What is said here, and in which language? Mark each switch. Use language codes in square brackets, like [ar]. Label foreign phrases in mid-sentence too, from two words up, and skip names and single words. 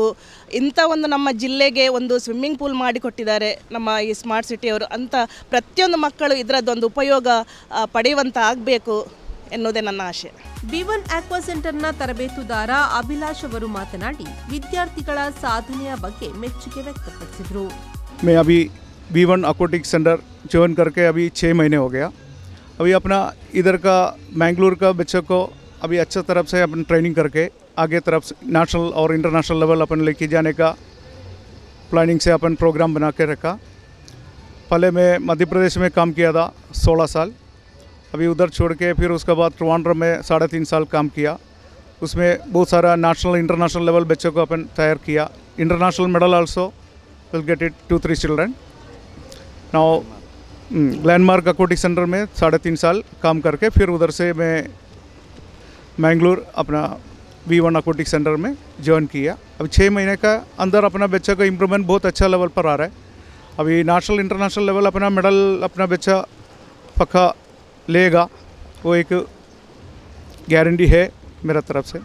[kn] ಇಂಥ ಒಂದು ನಮ್ಮ ಜಿಲ್ಲೆಗೆ ಒಂದು [en] swimming pool [kn] ಮಾಡಿಕೊಟ್ಟಿದ್ದಾರೆ ನಮ್ಮ ಈ ಸ್ಮಾರ್ಟ್ ಸಿಟಿಯವರು ಅಂತ ಪ್ರತಿಯೊಂದು ಮಕ್ಕಳು ಇದರದ್ದೊಂದು ಉಪಯೋಗ ಪಡೆಯುವಂತ ಆಗಬೇಕು ಎನ್ನುವುದೇ ನನ್ನ ಆಶೆ. V1 ಆಕ್ವಾ ಸೆಂಟರ್ನ ತರಬೇತುದಾರ ಅಭಿಲಾಷ್ ಅವರು ಮಾತನಾಡಿ ವಿದ್ಯಾರ್ಥಿಗಳ ಸಾಧನೆಯ ಬಗ್ಗೆ ಮೆಚ್ಚುಗೆ ವ್ಯಕ್ತಪಡಿಸಿದರು. [hi] मैं अभी V1 aquatic सेंटर ज्वाइन करके अभी 6 महीने हो गया. अभी अपना इधर का मैंगलोर का बच्चों को अभी अच्छा तरफ से अपन ट्रेनिंग करके आगे तरफ नेशनल और [en] international level [hi] अपन लेके जाने का प्लानिंग से अपन प्रोग्राम बना के रखा. पहले मैं मध्य प्रदेश में काम किया था 16 साल. अभी उधर छोड़ के फिर उसके बाद ट्रिवांड्रम में 3.5 साल काम किया. उसमें बहुत सारा [en] national international level [hi] बच्चों को अपन तैयार किया. [en] international medal also will get it 2-3 children. [hi] नाउ लैंडमार्क aquatic सेंटर में 3.5 साल काम करके फिर उधर से मैं मैंगलोर अपना V1 aquatic सेंटर में ज्वाइन किया. अभी 6 महीने का अंदर अपना बच्चा का इम्प्रूवमेंट बहुत अच्छा लेवल पर आ रहा है. अभी [en] national international level [hi] अपना मेडल अपना बच्चा पक्का लेगा, वो एक गारंटी है मेरा तरफ से.